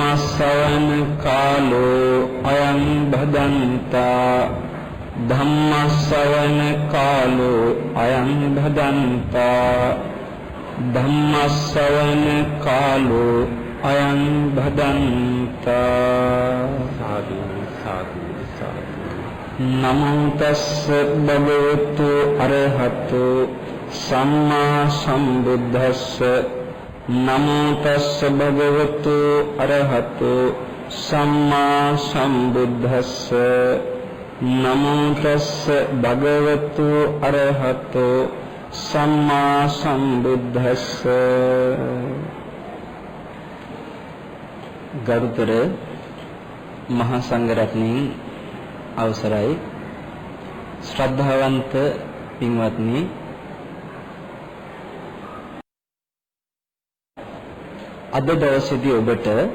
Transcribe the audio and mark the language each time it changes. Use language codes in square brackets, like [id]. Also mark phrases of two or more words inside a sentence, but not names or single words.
[pi] ධම්මස්සවන කාලෝ අයං භදන්තා ධම්මස්සවන කාලෝ අයං භදන්තා ධම්මස්සවන කාලෝ අයං භදන්තා සාදු සාදු සාදු නමෝ තස්ස භගවතු අරහතු සම්මා සම්බුද්දස්ස නමෝ තස්ස භගවතු අරහතු සම්මා සම්බුද්දස්ස නමෝ තස්ස භගවතු අරහතු සම්මා සම්බුද්දස්ස. [si] ගරුතර මහා සංඝරත්නයන් අවසරයි, ශ්‍රද්ධාවන්ත පින්වත්නි, අද දවසේදී ඔබට